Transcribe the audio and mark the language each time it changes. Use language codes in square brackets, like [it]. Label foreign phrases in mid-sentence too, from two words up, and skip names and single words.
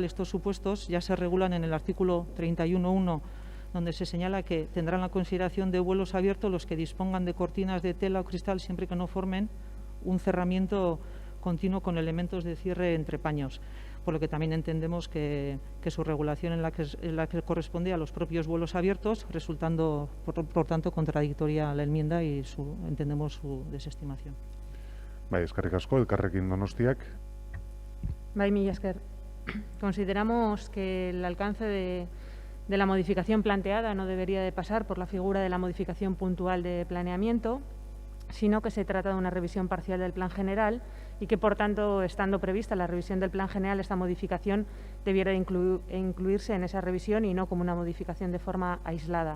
[es] Estos supuestos ya se regulan en el artículo 31.1, donde se señala que tendrán la consideración de vuelos abiertos los que dispongan de cortinas de tela o cristal siempre que no formen un cerramiento continuo con elementos de cierre entre paños, por lo que también entendemos que su regulación en la que corresponde a los propios vuelos abiertos, resultando, por tanto, contradictoria a la enmienda y entendemos su desestimación. [eu] Bai, eskerrik asko, Elkarrekin Donostiak. Bai, mila esker. [es] Consideramos que el alcance de la modificación planteada no debería de pasar por la figura de la modificación puntual de planeamiento, sino que se trata de una revisión parcial del Plan General y que, por tanto, estando prevista la revisión del Plan General, esta modificación debiera incluirse en esa revisión y no como una modificación de forma aislada.